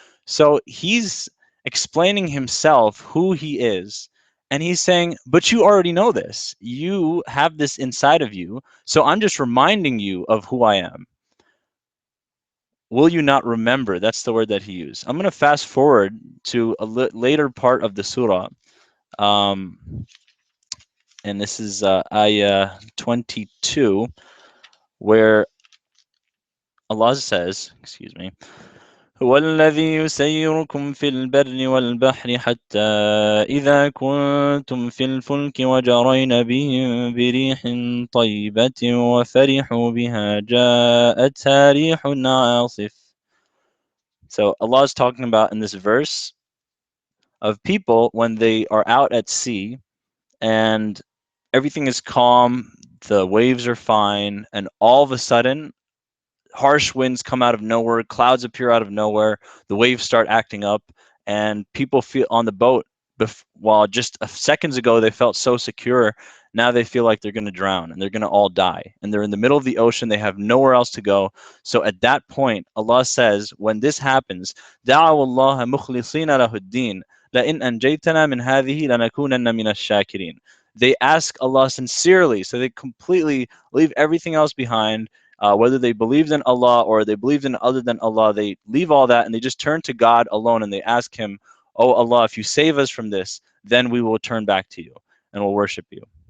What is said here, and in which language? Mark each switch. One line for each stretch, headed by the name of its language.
English: So he's explaining himself, who he is, and he's saying, but you already know this. You have this inside of you, so I'm just reminding you of who I am. Will you not remember? That's the word that he used. I'm going to fast forward to a later part of the surah. And this is ayah 22, where Allah says, excuse me,
Arabic: هو الذي يسيركم في البر والبحر حتى إذا كنتم في الفلك وجرين بهم بريح طيبة وفرحوا بها جاءتها ريح عاصف
English: So Allah is talking about in this verse of people when they are out at sea and everything is calm, the waves are fine, and all of a sudden harsh winds come out of nowhere, clouds appear out of nowhere, the waves start acting up, and people feel on the boat, while just seconds ago they felt so secure, now they feel like they're going to drown and they're going to all die. And they're in the middle of the ocean, they have nowhere else to go. So at that point, Allah says, when this happens,
Arabic: دَعَوُا اللَّهَ مُخْلِصِينَ لَهُ الدِّينَ لَإِنْ أَنْجَيْتَنَا مِنْ هَذِهِ لَنَكُونَنَّ مِنَ الشَّاكِرِينَ.
English: They ask Allah sincerely, so they completely leave everything else behind. Whether they believed in Allah or they believed in other than Allah, they leave all that and they just turn to God alone and they ask Him, "Oh Allah, if you save us from this, then we will turn back to you and we'll worship you."